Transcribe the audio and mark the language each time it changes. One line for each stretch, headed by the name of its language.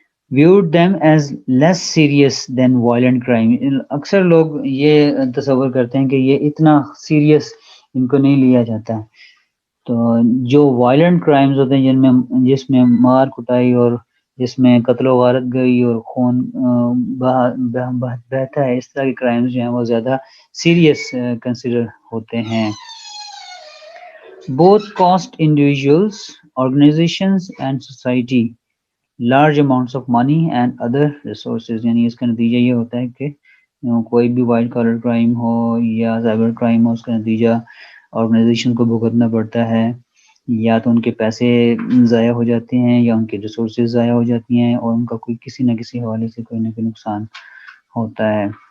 English: viewed them as less serious than violent crime،
Urdu: اکثر لوگ یہ تصور کرتے ہیں کہ یہ اتنا سیریس ان کو نہیں لیا جاتا. تو جو وائلنٹ کرائمز ہوتے ہیں جس میں مار کٹائی اور جس میں قتل و غارت گئی اور خون بہتا ہے، اس طرح کے کرائمز جو ہیں وہ زیادہ سیریس کنسیڈر ہوتے ہیں.
English: both cost individuals, organizations and society large amounts of money and other resources،
Urdu: یعنی اس کا نتیجہ یہ ہوتا ہے کہ کوئی بھی وائٹ کالر کرائم ہو یا سائبر کرائم ہو، اس کا نتیجہ آرگنائزیشن کو بھگتنا پڑتا ہے، یا تو ان کے پیسے ضائع ہو جاتے ہیں یا ان کے ریسورسز ضائع ہو جاتی ہیں اور ان کا کوئی کسی نہ کسی حوالے سے کوئی نہ کوئی نقصان ہوتا ہے۔